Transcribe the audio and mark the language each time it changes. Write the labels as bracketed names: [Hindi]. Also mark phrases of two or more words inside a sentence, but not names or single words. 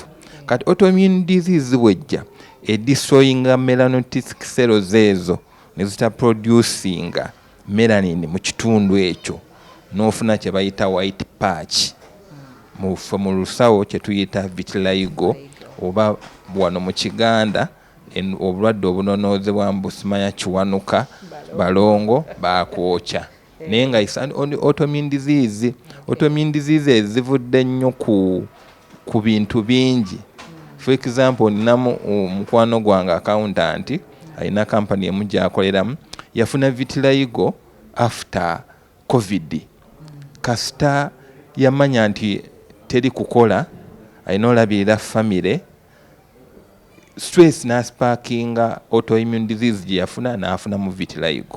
[Ganda] Kati autoimmune disease bwejja edestroyinga [English] melanocytic cells [Ganda] ezo ne zita producinga melanin mu kitundu ekyo n'ofuna kye bayita [English] white patch [Ganda] mu lusawo kye tuyita vitiligo oba wano mu Kiganda obulwadde obunonoozebwa mbu simanya kiwanuka balongo bakwokya. Naye nga [English] autoimmune disease. Autoimmune disease [Ganda] zivudde nnyo ku bintu bingi. [English] For example, [Ganda] ninamu mukwano gwange accountant alina kampani emu gy'akoleramu yafuna vitiligo after COVID. Kasita yamanya nti teri kukola alina olabirira famire stress n'asparkinga [English] autoimmune disease [Ganda] gye yafuna n'afuna mu vitiligo.